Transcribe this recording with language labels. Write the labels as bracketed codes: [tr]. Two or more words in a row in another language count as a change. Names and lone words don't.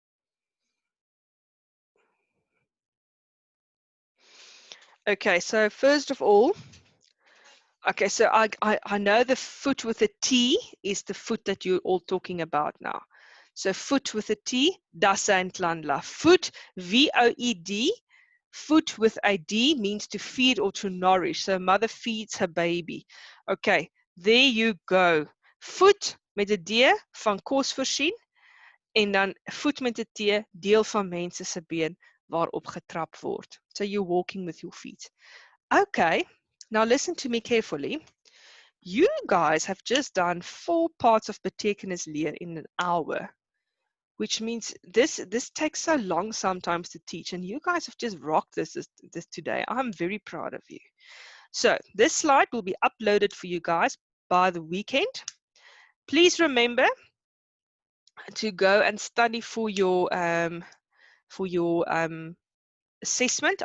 [en] Okay, so first of all, okay, so I know the foot with a T is the foot that you're all talking about now. So foot with a T, dasa and tlandla. Foot, V-O-E-D. Foot with a D means to feed or to nourish. So mother feeds her baby. Okay, there you go. [af] Foot met 'n D van kos voorsien en dan voet met 'n T, deel van mense se been waarop getrap word. [en] So you're walking with your feet. Okay, now listen to me carefully. You guys have just done 4 parts of [af] betekenis leer [en] in an hour, which means this takes so long sometimes to teach, and you guys have just rocked this today. I'm very proud of you. So this slide will be uploaded for you guys by the weekend. Please remember to go and study for your assessment.